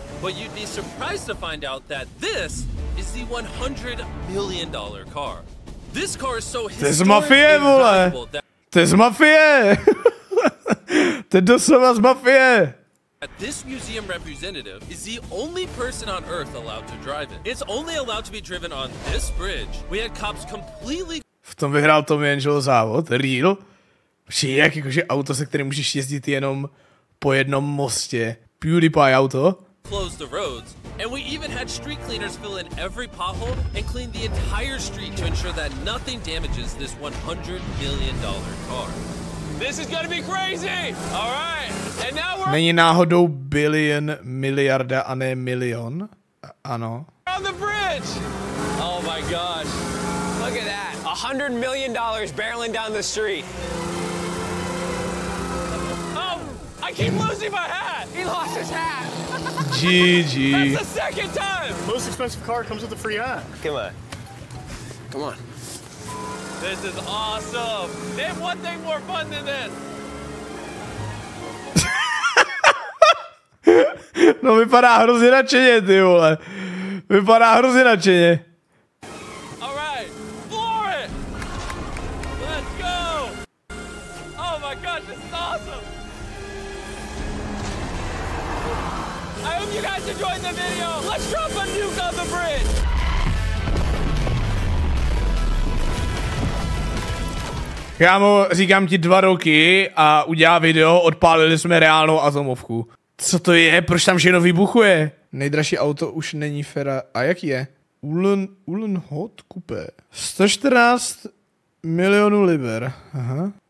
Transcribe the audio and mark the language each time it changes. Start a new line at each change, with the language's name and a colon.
English: But you'd be surprised to find out that this is the $100 million car. This car is so historically valuable that
Czech: To je z mafie! To je doslova z mafie!
English: this museum representative is the only person on Earth allowed to drive it. It's only allowed to be driven on this bridge. We had cops completely
Czech: V tom vyhrál Tom Angel závod, real. Jak jakože auto, se kterým můžeš jezdit jenom po jednom mostě. PewDiePie auto.
English: close the roads, and we even had street cleaners fill in every pothole and clean the entire street to ensure that nothing damages this $100 million car. This is gonna be crazy! All right, and now we're
Czech: Není náhodou bilion miliarda a ne milion? Ano.
English: on the bridge! Oh my gosh. Look at that. $100 million barreling down the street. Oh, I keep losing my hat! He lost his hat! GG. That's the second time! Most expensive car comes with a free hat. Come on. Come on. This is awesome. Name one thing more fun than this.
Czech: No vypadá hrozně nadšeně, ty vole. Vypadá hrozně nadšeně.
English: All right, floor it. Let's go. Oh my gosh, this is awesome. I hope you guys enjoyed the video. Let's drop a nuke on the bridge.
Czech: Kámo, říkám ti 2 roky a udělá video, odpálili jsme reálnou atomovku. Co to je? Proč tam všechno vybuchuje? Nejdražší auto už není Ferrari. A jaký je? Ulen Hot Coupe. 114 milionů liber. Aha.